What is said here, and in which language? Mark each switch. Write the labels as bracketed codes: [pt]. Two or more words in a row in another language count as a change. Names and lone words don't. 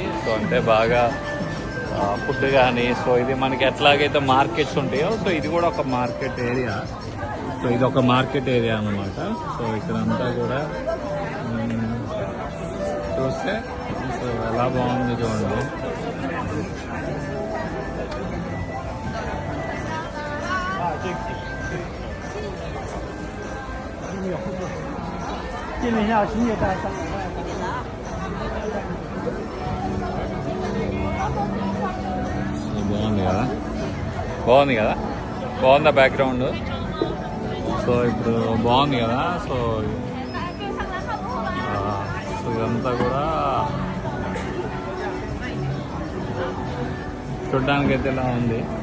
[te] సో అంటే బాగా ఫుడ్ కానీ, సో ఇది మనకి ఎట్లాగైతే మార్కెట్స్ ఉంటాయో, సో ఇది కూడా ఒక [en] market area. [te] సో ఇది ఒక [en] market area [te] అనమాట. సో ఇక్కడంతా కూడా చూస్తే సో ఎలా బాగుంది చూడండి. [zh] 进了一下新业态上。 [te] బాగుంది కదా, బాగుంది కదా, బాగుందా బ్యాక్గ్రౌండ్? సో ఇప్పుడు బాగుంది కదా. సో ఇదంతా కూడా చూడ్డానికి అయితే ఇలా ఉంది.